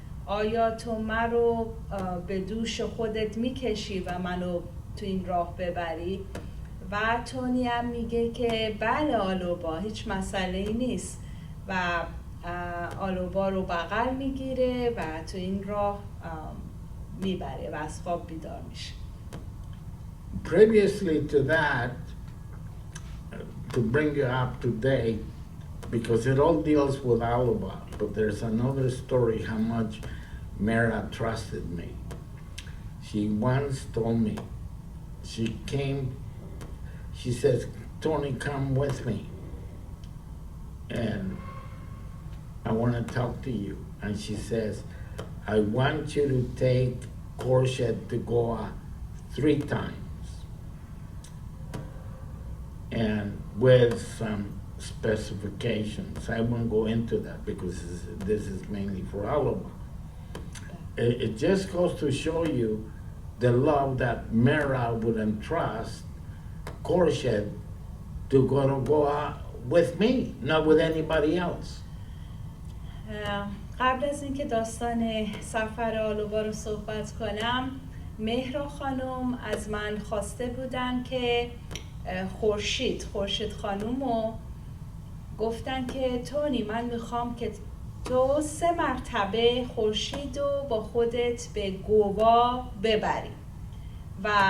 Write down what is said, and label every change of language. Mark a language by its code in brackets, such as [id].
[fa] آیا تو من رو به دوش خودت میکشی و منو تو این راه ببری؟ و تونی هم میگه که بله آلوبا، هیچ مسئله ای نیست و آلوبا رو بغل میگیره و تو این راه میبره و از خواب بیدار میشه. [en] Previously to that, to bring you up to date, because it all deals with Alaba, but there's another story how much Mara trusted me. She once told me, she says, Tony, come with me, and I want to talk to you. And she says, I want you to take Khorshid to Goa 3 times, and with some specifications. I won't go into that because this is mainly for Aloba. It just goes to show you the love that Mera would entrust Khorshid to go to Goa with me, not with anybody else. [fa] قبل از اینکه داستان سفر آلوبا رو صحبت کنم، مهرا خانم از من خواسته بودن که خورشید خانم رو گفتن که تونی من میخوام که تو 3 مرتبه خورشید رو با خودت به گوا ببری و